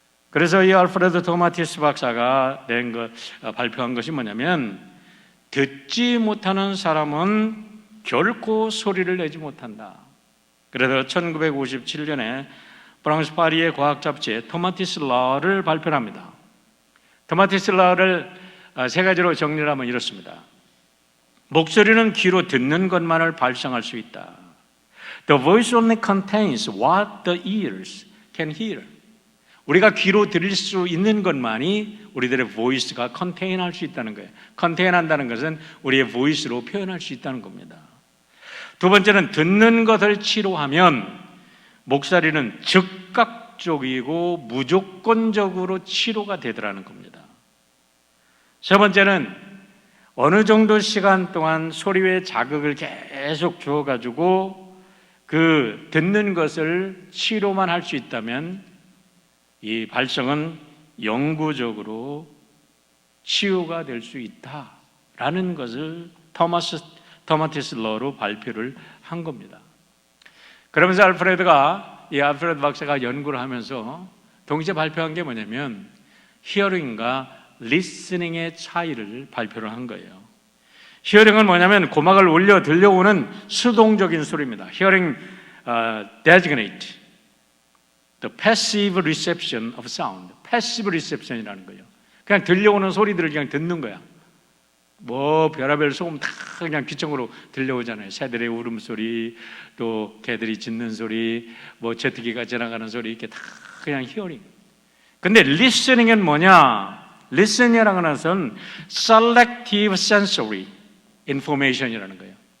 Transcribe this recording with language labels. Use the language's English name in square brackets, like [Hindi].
[Korean] 그래서 이 알프레드 토마티스 박사가 발표한 것이 뭐냐면 듣지 못하는 사람은 결코 소리를 내지 못한다. 그래서 1957년에 프랑스 파리의 과학 잡지에 토마티스 라를 발표합니다. 토마티스 라를 세 가지로 정리를 하면 이렇습니다. 목소리는 귀로 듣는 것만을 발생할 수 있다. [English] The voice only contains what the ears can hear. [Korean] 우리가 귀로 들을 수 있는 것만이 우리들의 voice가 contain할 수 있다는 거예요. contain한다는 것은 우리의 voice로 표현할 수 있다는 겁니다. 두 번째는 듣는 것을 치료하면 목소리는 즉각적이고 무조건적으로 치료가 되더라는 겁니다. 세 번째는 어느 정도 시간 동안 소리의 자극을 계속 주어가지고 그 듣는 것을 치료만 할 수 있다면 이 발성은 영구적으로 치유가 될 수 있다라는 것을 토마티스 러로 발표를 한 겁니다. 그러면서 알프레드 박사가 연구를 하면서 동시에 발표한 게 뭐냐면 히어링과 리스닝의 차이를 발표를 한 거예요. 히어링은 뭐냐면 고막을 올려 들려오는 수동적인 소리입니다. [English] Hearing designate the passive reception of sound. passive reception [Korean] 이라는 거예요. 그냥 들려오는 소리들을 그냥 듣는 거야. 뭐 별의별 소음 다 그냥 귀청으로 들려오잖아요. 새들의 울음소리, 또 개들이 짖는 소리, 뭐 제트기가 지나가는 소리, 이렇게 다 그냥 히어링. 근데 listening은 뭐냐? listening이라는 것은 [English] selective sensory information [Korean] 이라는 거예요.